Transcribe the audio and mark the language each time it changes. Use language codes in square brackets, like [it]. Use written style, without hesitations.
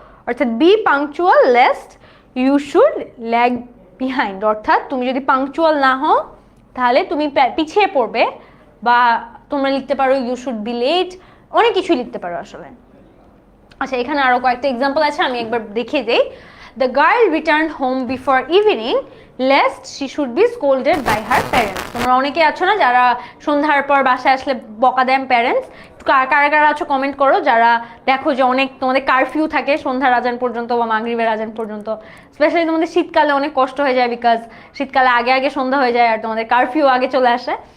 [bn] অর্থাৎ [en] be punctual lest you should lag behind, [bn] অর্থাৎ তুমি যদি পাংচুয়াল না হও তাহলে তুমি পিছিয়ে পড়বে, বা তোমরা লিখতে পারো [en] you should be late, [bn] অনেক কিছুই লিখতে পারো আসলে। আচ্ছা, এখানে আরো কয়েকটা এক্সাম্পল আছে, আমি একবার দেখিয়ে দেই। [en] The girl returned home before evening lest she should be scolded by her parents. [bn] তোমরা অনেকে আছো না যারা সন্ধ্যার পর বাসায় আসলে বকা দেন প্যারেন্টস, কারা কারা আছো কমেন্ট করো। যারা দেখো যে অনেক তোমাদের কারফিউ থাকে সন্ধ্যার আজান পর্যন্ত বা মাগরিবের আজান পর্যন্ত, স্পেশালি তোমাদের শীতকালে অনেক কষ্ট হয়ে যায়, বিকজ শীতকালে আগে আগে সন্ধ্যা হয়ে যায় আর তোমাদের কারফিউ আগে চলে আসে।